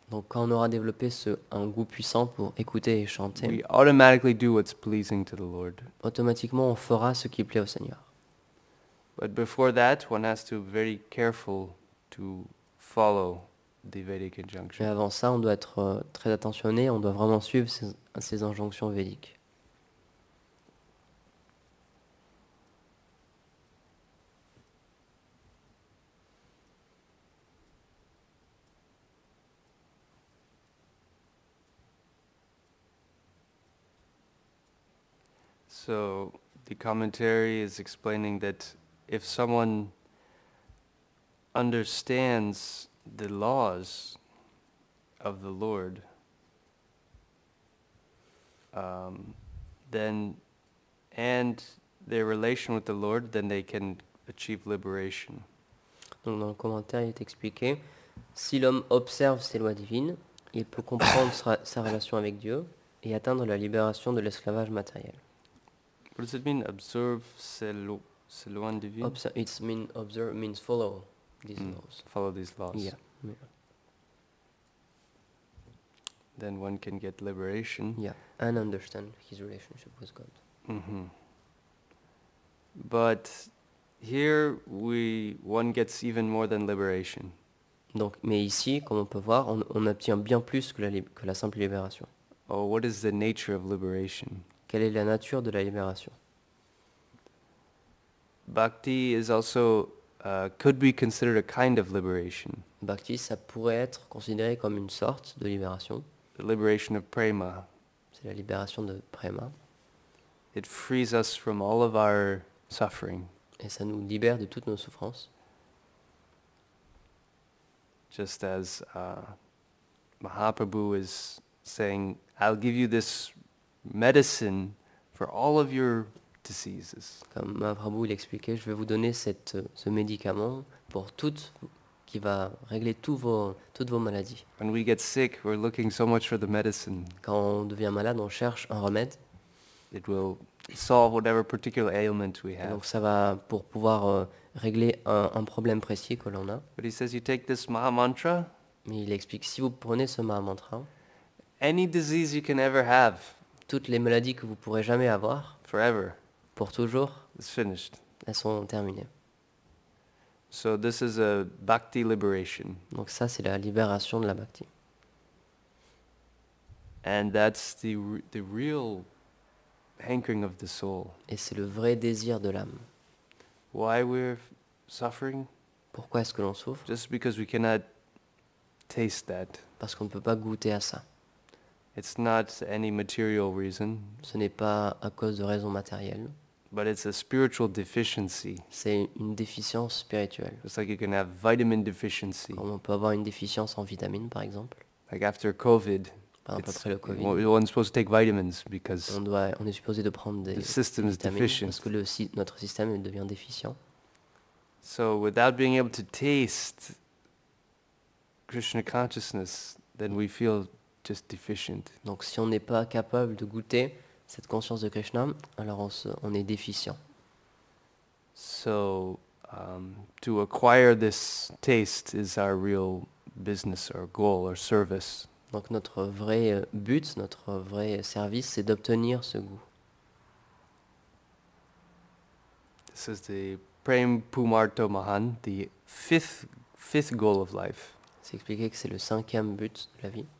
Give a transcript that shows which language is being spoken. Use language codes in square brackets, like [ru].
[fr] Donc quand on aura développé un goût puissant pour écouter et chanter, [en] we automatically do what's pleasing to the Lord. [fr] automatiquement on fera ce qui plaît au Seigneur. [en] But before that, one has to be very careful to follow the Vedic [fr] Mais [en] injunction. [fr] avant ça, on doit être très attentionné, on doit vraiment suivre ces injonctions védiques. [en] So the commentary is explaining that if someone understands the laws of the Lord, then and their relation with the Lord, then they can achieve liberation. [fr] Donc dans le commentaire, il est expliqué, si l'homme observe ces lois divines, il peut comprendre sa relation avec Dieu et atteindre la libération de l'esclavage matériel. [en] What does it mean? [fr] Observe ces lois divines? [en] Observe means follow these laws. Follow these laws. Yeah. Then one can get liberation. Yeah, and understand his relationship with God. Mm-hmm. But here one gets even more than liberation. [fr] Donc, mais ici, comme on peut voir, on obtient bien plus que la simple libération. [en] Oh, what is the nature of liberation? [fr] Quelle est la nature de la libération? [en] Bhakti is also could be considered a kind of liberation. [fr] Bhakti, ça pourrait être considéré comme une sorte de libération. [en] The liberation of prema. [fr] C'est la libération de prema. [en] It frees us from all of our suffering. [fr] Et ça nous libère de toutes nos souffrances. [en] Just as Mahaprabhu is saying, I'll give you this medicine for all of your diseases. [fr] Comme Mahaprabhu il expliquait, je vais vous donner ce médicament pour qui va régler toutes vos maladies. [en] When we get sick, we're looking so much for the medicine. [fr] Quand on devient malade, on cherche un remède. [en] It will solve whatever particular ailment we [fr] Et donc [en] have. [fr] ça va pour pouvoir régler un problème précis que l'on a. [en] But he says, you take this Maha Mantra, [fr] Mais il explique, si vous prenez ce Mahamantra, [en] any disease you can ever have, [fr] toutes les maladies que vous pourrez jamais avoir, [en] forever, [fr] pour toujours, [en] is finished. [fr] elles sont terminées. [en] So this is a bhakti liberation. [fr] Donc ça, c'est la libération de la bhakti. [en] And that's the real hankering of the soul. [fr] Et c'est le vrai désir de l'âme. [en] Why we're suffering? [fr] Pourquoi est-ce que l'on souffre? [en] Just because we cannot taste that. [fr] Parce qu'on ne peut pas goûter à ça. [en] It's not any material reason, [fr] Ce n'est pas à cause de raisons matérielles. [en] but it's a spiritual deficiency. [fr] C'est une déficience spirituelle. [en] Just like you can have vitamin deficiency. [fr] Comme on peut avoir une déficience en vitamines, par exemple. [en] Like after COVID, [fr] Par exemple, après le Covid, [en] one's supposed to take vitamins because [fr] on est supposé de prendre des [en] the system is [fr] vitamines [en] deficient. [fr] parce que notre système devient déficient. [en] So without being able to taste Krishna consciousness, then we feel just deficient. [fr] Donc si on n'est pas capable de goûter cette conscience de Krishna, alors on est déficient. [en] So to acquire this taste is our real business or goal or service. [fr] Donc notre vrai but, notre vrai service, c'est d'obtenir ce goût. [en] This is the Prem Pumarto Mahan, the fifth goal of life. [fr] C'est expliqué que c'est le 5e but de la vie,